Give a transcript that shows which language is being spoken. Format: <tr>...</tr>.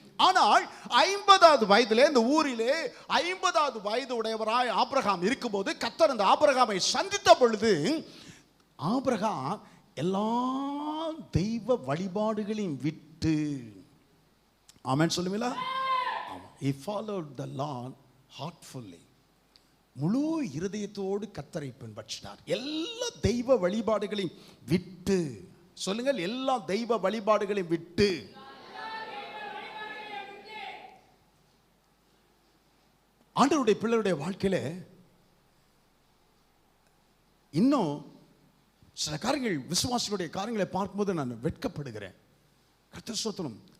<ta>ஆனால் 50வது வயதிலே இந்த ஊரிலே 50வது வயது உடையவராய் ஆபிரகாம் இருக்கும்போது கர்த்தர் அந்த ஆபிரகாமை சந்தித்த பொழுது, ஆபிரகாம் எல்லா தெய்வ வழிபாடுகளையும் விட்டு, ஆமென் சொல்லுவீங்களா?</ta> <en>He followed the Lord heartfully.</en> <ta>முழு இருதயத்தோடு கர்த்தரை பின்பற்றினார். எல்லா தெய்வ வழிபாடுகளையும் விட்டு சொல்லுங்கள், எல்லா தெய்வ வழிபாடுகளையும் விட்டு. ஆண்டவருடைய பிள்ளைகளுடைய வாழ்க்கையில இன்னும் சில காரியங்கள், விசுவாசிகளுடைய காரியங்களை பார்க்கும்போது நான் வெட்கப்படுகிறேன். கர்த்தர் ஸ்தோத்திரம்.</ta>